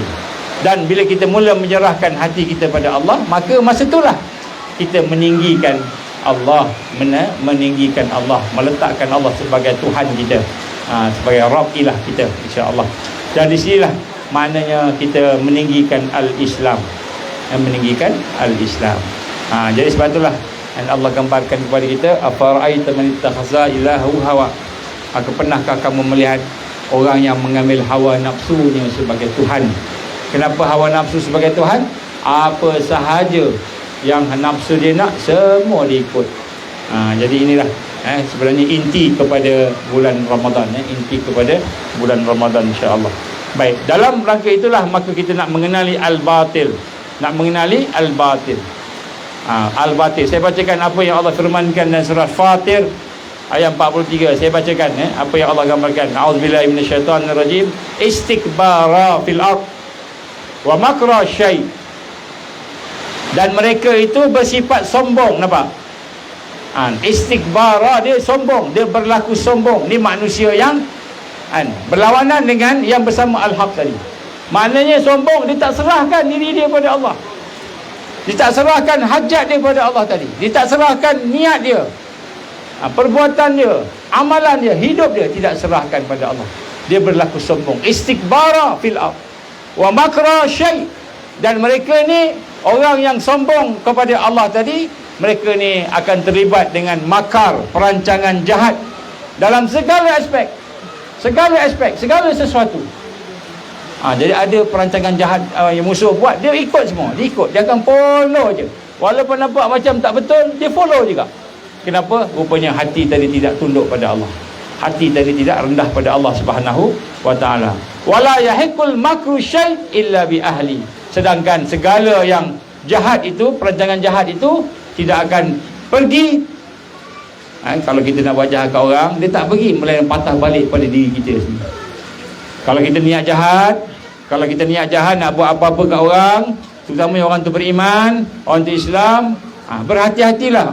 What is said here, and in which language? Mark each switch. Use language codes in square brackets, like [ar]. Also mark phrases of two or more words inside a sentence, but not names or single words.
[ms] Dan bila kita mula menyerahkan hati kita pada Allah, maka masa itulah kita meninggikan Allah, meninggikan Allah, meletakkan Allah sebagai Tuhan kita, sebagai [ar] ربّ إله [ms] kita, [ar] إن شاء الله. [ms] Dan di sinilah maknanya kita meninggikan al-Islam, meninggikan al-Islam. Jadi sebab itulah Allah gambarkan kepada kita, [ar] أفرأيت من اتخذ إلهه هواه. [ms] Pernahkah kamu melihat orang yang mengambil hawa nafsunya sebagai Tuhan? Kenapa hawa nafsu sebagai Tuhan? Apa sahaja yang nafsu dia nak, semua dia ikut. Jadi inilah sebenarnya inti kepada bulan Ramadan, inti kepada bulan Ramadan, [ar] إن شاء الله. [ms] Baik, dalam rangka itulah maka kita nak mengenali al-batil. Nak mengenali al-batil. Al-batil. Saya bacakan apa yang Allah firmankan dalam surah Fatir ayat 43. Saya bacakan apa yang Allah gambarkan. [ar] أعوذ بالله من الشيطان الرجيم. استكبارا في الأرض ومكر السيئ'. [ms] Dan mereka itu bersifat sombong, nampak? Istikbara, dia sombong, dia berlaku sombong. Ni manusia yang berlawanan dengan yang bersama al-haq tadi. Maknanya sombong, dia tak serahkan diri dia pada Allah. Dia tak serahkan hajat dia pada Allah tadi. Dia tak serahkan niat dia, perbuatan dia, amalan dia, hidup dia, tidak serahkan pada Allah. Dia berlaku sombong. [ar] استكبارا في الأرض ومكر السيئ'. [ms] Dan mereka ni, orang yang sombong kepada Allah tadi, mereka ni akan terlibat dengan makar, perancangan jahat dalam segala aspek, segala sesuatu. Jadi ada perancangan jahat yang musuh buat, dia ikut semua, dia ikut, dia akan follow je. Walaupun nampak macam tak betul, dia follow juga. Kenapa? Rupanya hati tadi tidak tunduk pada Allah. Hati tadi tidak rendah pada Allah [ar] سبحانه وتعالى. ولا يحيق المكر السيئ إلا بأهله. [ms] Sedangkan segala yang jahat itu, perancangan jahat itu tidak akan pergi. Kalau kita nak buat jahat ke orang, dia tak pergi, melainkan patah balik pada diri kita sendiri. Kalau kita niat jahat, nak buat apa-apa ke orang, terutama orang tu beriman, orang tu Islam, berhati-hatilah.